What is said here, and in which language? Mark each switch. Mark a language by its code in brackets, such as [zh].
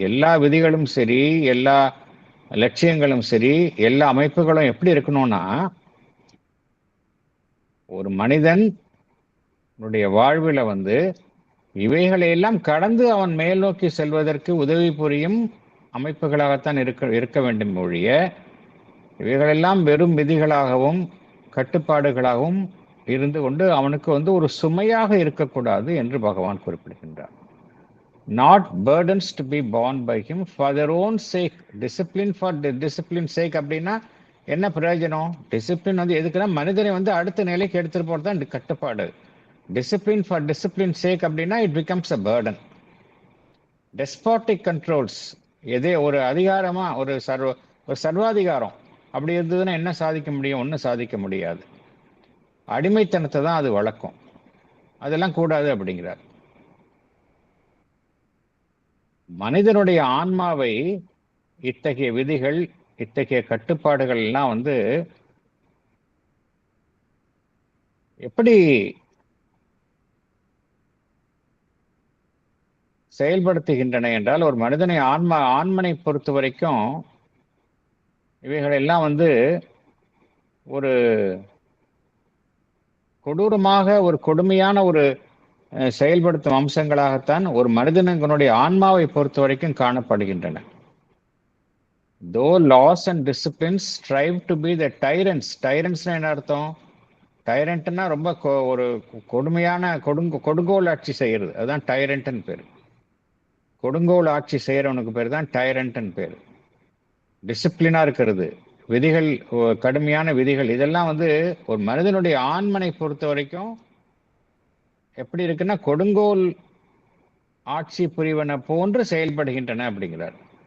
[ta] எல்லா விதிகளும் சரி, எல்லா லட்சியங்களும் சரி, எல்லா அமைப்புகளும் எப்படி இருக்கணும்னா, ஒரு மனிதன் வாழ்வில் வந்து இவைகளை எல்லாம் கடந்து அவன் மேல் நோக்கி செல்வதற்கு உதவி புரியும் அமைப்புகளாகத்தான் இருக்க வேண்டும் ஒழிய, இவைகளெல்லாம் வெறும் விதிகளாகவும் கட்டுப்பாடுகளாகவும் இருந்து கொண்டு அவனுக்கு வந்து ஒரு சுமையாக இருக்கக்கூடாது என்று பகவான் குறிப்பிடுகின்றார். [en] Not burdens to be borne by him for their own sake. Discipline for discipline sake [ta] அப்படின்னா என்ன பிரயோஜனம்? டிசிப்ளின் வந்து எதுக்குன்னா மனிதனை வந்து அடுத்த நிலைக்கு எடுத்துட்டு போறது தான் கட்டுப்பாடு. [en] discipline for discipline sake [ta] அப்படின்னா [en] It becomes a burden. Despotic controls, [ta] எதே ஒரு அதிகாரமா ஒரு சர்வாதிகாரம் அப்படி இருந்ததுன்னா என்ன சாதிக்க முடியும்? ஒன்றும் சாதிக்க முடியாது. அடிமைத்தனத்தை தான் அது வளர்க்கும். அதெல்லாம் கூடாது அப்படிங்கிறார். மனிதனுடைய ஆன்மாவை இத்தகைய விதிகள், இத்தகைய கட்டுப்பாடுகள் எல்லாம் வந்து எப்படி செயல்படுத்துகின்றன என்றால், ஒரு மனிதனை ஆன்மனை பொறுத்த வரைக்கும் இவைகள் எல்லாம் வந்து ஒரு கொடூரமாக, ஒரு கொடுமையான ஒரு செயல்படுத்தும் அம்சங்களாகத்தான் ஒரு மனிதனுடைய ஆன்மாவை பொறுத்த வரைக்கும் காணப்படுகின்றன. [en] Though laws and disciplines strive to be the tyrants. [ta] Tyrants என்ன அர்த்தம்? டைரண்ட்னா ரொம்ப ஒரு கொடுமையான கொடுங்கோல் ஆட்சி செய்யறது, அதுதான் டைரண்ட்னு பேரு. கொடுங்கோல் ஆட்சி செய்யறவனுக்கு பேர் தான் டைரண்ட்னு பேரு. டிசிப்ளினா இருக்கிறது, விதிகள், கடுமையான விதிகள், இதெல்லாம் வந்து ஒரு மனிதனுடைய ஆன்மனை பொறுத்த வரைக்கும் எப்படி இருக்குன்னா கொடுங்கோல் ஆட்சி புரிவன போன்று செயல்படுகின்றன அப்படிங்கிறார்.